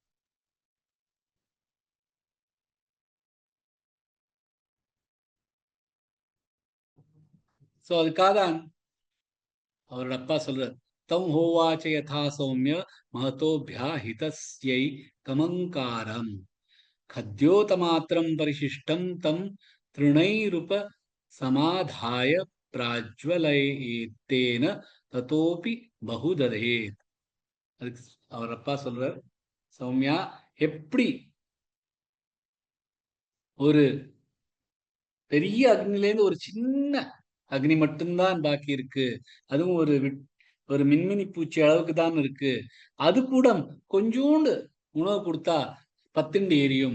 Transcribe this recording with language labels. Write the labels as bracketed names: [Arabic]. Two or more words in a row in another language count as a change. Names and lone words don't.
[Tamil] சோ அதுக்காக அவரோட அப்பா சொல்றார், [Sanskrit] तं होवाच यथा सोम्य महतोऽभ्या हितस्यै कमङ्गारं खद्योतमात्रं परिशिष्टं तं तृणैरुप समाधाय प्राज्वलयेत्तेन ततोऽपि बहुदहेत्. [Tamil] அதுக்கு அவர் அப்பா சொல்றார், சௌமியா, எப்படி ஒரு பெரிய அக்னிலேருந்து ஒரு சின்ன அக்னி மட்டும்தான் பாக்கி இருக்கு, அதுவும் ஒரு மின்மினி பூச்சி அளவுக்கு தான் இருக்கு, அது கூட கொஞ்சோண்டு உணவு கொடுத்தா பத்திண்டு எரியும்.